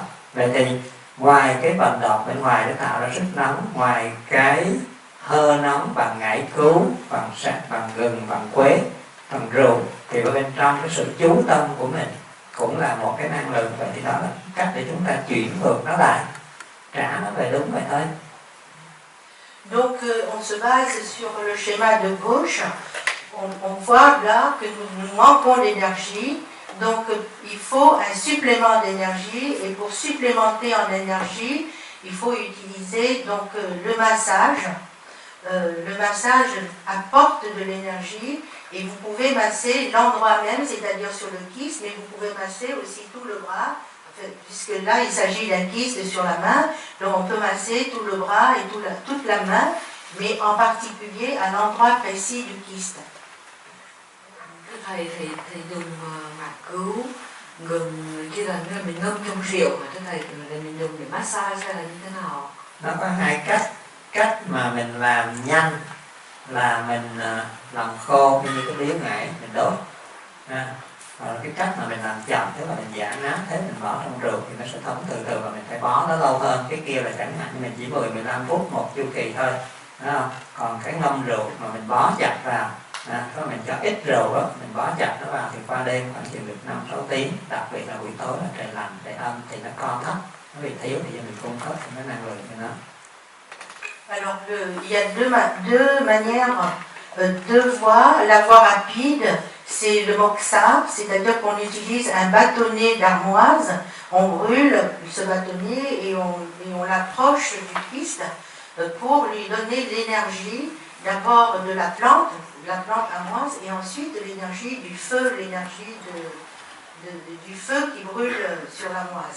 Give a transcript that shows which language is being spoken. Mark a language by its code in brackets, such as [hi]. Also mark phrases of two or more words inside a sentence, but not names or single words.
[vi] Vậy thì ngoài cái vận động bên ngoài để tạo ra sức nóng, ngoài cái hơi nóng bằng ngải cứu, bằng sạch, bằng gừng, bằng quế, bằng rượu, thì ở bên trong cái sự chú tâm của mình cũng là một cái năng lượng. Vậy thì đó là cách để chúng ta chuyển ngược nó lại, trả nó về đúng vậy thôi. [fr] Donc on se base sur le schéma de gauche. On voit là que nous manquons d'énergie, donc il faut un supplément d'énergie, et pour supplémenter en énergie, il faut utiliser donc le massage. Le massage apporte de l'énergie, et vous pouvez masser l'endroit même, c'est-à-dire sur le kyste, mais vous pouvez masser aussi tout le bras, puisque là il s'agit d'un kyste sur la main, donc on peut masser tout le bras et toute la main, mais en particulier à l'endroit précis du kyste. [vi] Thầy dùng ngải cứu, gừng kia là mình ngâm trong rượu mà thầy mình dùng để massage hay là như thế nào? Nó có hai cách mà mình làm nhanh là mình làm khô như cái điếu ngải mình đốt, hoặc là cái cách mà mình làm chậm, tức là mình giả nát thế, mình bỏ trong rượu thì nó sẽ thấm từ từ và mình phải bó nó lâu hơn. Cái kia là chẳng hạn như mình chỉ 10-15 phút một chu kỳ thôi, đúng không? Còn cái ngâm rượu mà mình bó chặt vào Có mình cho ít rượu đó, mình bó chặt nó vào thì qua đêm khoảng chừng được 5-6 tiếng, đặc biệt là buổi tối là trời lạnh, trời âm thì nó co thấp, nó bị thiếu thì mình cung cấp thì nó năng lượng cho nó. [fr] Alors, il y a deux manières, deux voies. La voie rapide, c'est le moxa, c'est-à-dire qu'on utilise un bâtonnet d'armoise, on brûle ce bâtonnet et on l'approche du Christ pour lui donner l'énergie, d'abord de la plante armoise, et ensuite l'énergie du feu, l'énergie du feu qui brûle sur l'armoise.